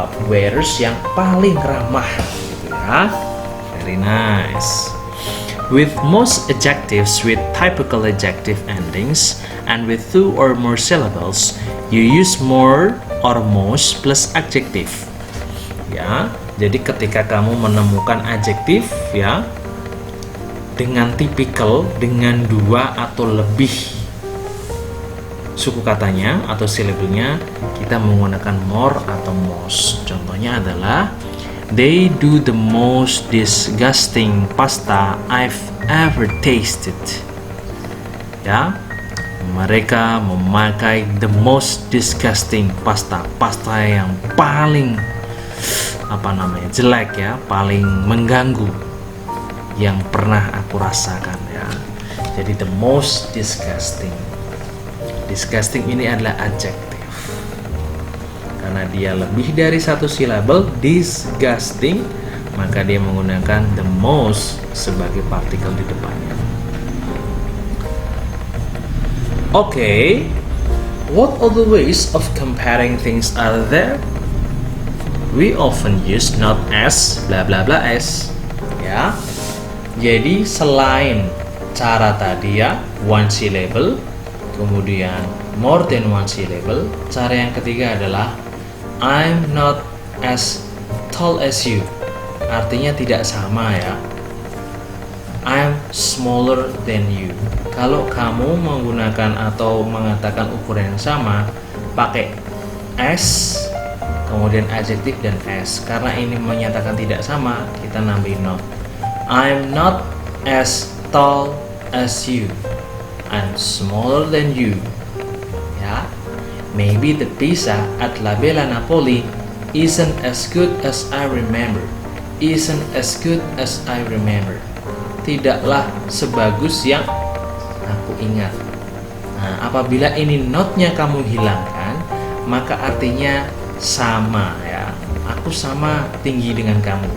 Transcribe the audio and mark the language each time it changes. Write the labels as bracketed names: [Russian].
[Indonesian] Waiters yang paling ramah, gitu ya. Very nice. [English] With most adjectives with typical adjective endings and with 2 or more syllables, you use more or most plus adjective. [Indonesian] Ya, jadi ketika kamu menemukan adjektif, ya, dengan tipikal dengan 2 atau lebih suku katanya atau silabelnya, kita menggunakan more atau most. Contohnya adalah [English] they do the most disgusting pasta I've ever tasted. [Indonesian] Ya, mereka memakai [English] the most disgusting pasta [Indonesian] yang paling jelek, ya, paling mengganggu yang pernah aku rasakan, ya. Jadi the most disgusting. Disgusting ini adalah adjektif karena dia lebih dari 1 silabel, disgusting, maka dia menggunakan the most sebagai partikel di depannya. [English] Okay, what other ways of comparing things are there? We often use not as bla bla bla as, ya. [Indonesian] Jadi selain cara tadi, ya, one syllable, kemudian more than one syllable, cara yang ketiga adalah [English] I'm not as tall as you. [Indonesian] Artinya tidak sama, ya. [English] I'm smaller than you. [Indonesian] Kalau kamu menggunakan atau mengatakan ukuran yang sama, pakai as, kemudian adjektif dan as. Karena ini menyatakan tidak sama, kita nambahin not. [English] I'm not as tall as you. I'm smaller than you. Ya, maybe the pizza at La Bella Napoli isn't as good as I remember. Isn't as good as I remember. [Indonesian] Tidaklah sebagus yang aku ingat. Nah, apabila ini not-nya kamu hilangkan, maka artinya sama, ya. Aku sama tinggi dengan kamu.